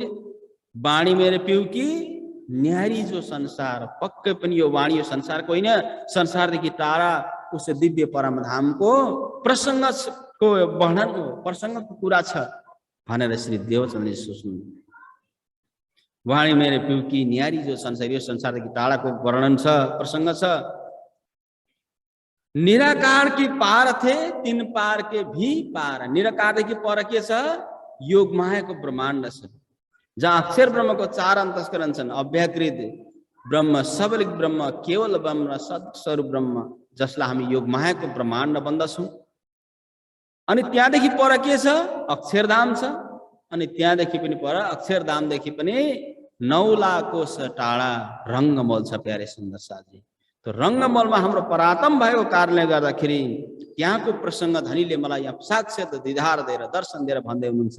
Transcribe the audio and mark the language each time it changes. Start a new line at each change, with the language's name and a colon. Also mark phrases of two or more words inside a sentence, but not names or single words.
Hindi: वाणी मेरो पिउ कि न्यारी जो संसार,
Nepali: पक्कै पनि यो वाणी यो संसारको होइन, संसारदेखि टाढा उस दिव्य परमधामको प्रसङ्गको वर्णन हो, प्रसङ्गको कुरा छ भनेर श्री देवचन्द्रले सोच्नु।
Hindi: वाणी मेरो पिउ कि न्यारी जो संसार,
Nepali: यो संसारदेखि टाढाको वर्णन छ, प्रसङ्ग छ।
Hindi: निराकार की पार थे, तीन पार के भी पार।
Nepali: निराकारदेखि पर के छ? योग मायाको ब्रह्माण्ड छ, जहाँ अक्षर ब्रह्मको 4 अन्तस्करण छन्। अव्याकृत ब्रह्म, सबलिक ब्रह्म, केवल ब्रह्म, सत्स्वरूप ब्रह्म, जसलाई हामी योग मायाको ब्रह्माण्ड भन्दछौँ। अनि त्यहाँदेखि पर के छ? अक्षरधाम छ। अनि त्यहाँदेखि पनि पर, अक्षरधामदेखि पनि 9 लाख कोश टाढा रङ्गमल छ
Hindi: प्यारे सुन्दर साथी।
Nepali: तो रङ्गमलमा हाम्रो परातम भएको कारणले गर्दाखेरि त्यहाँको प्रसङ्ग धनीले मलाई यहाँ साक्षात् दिदार दिएर, दर्शन दिएर भन्दै हुनुहुन्छ।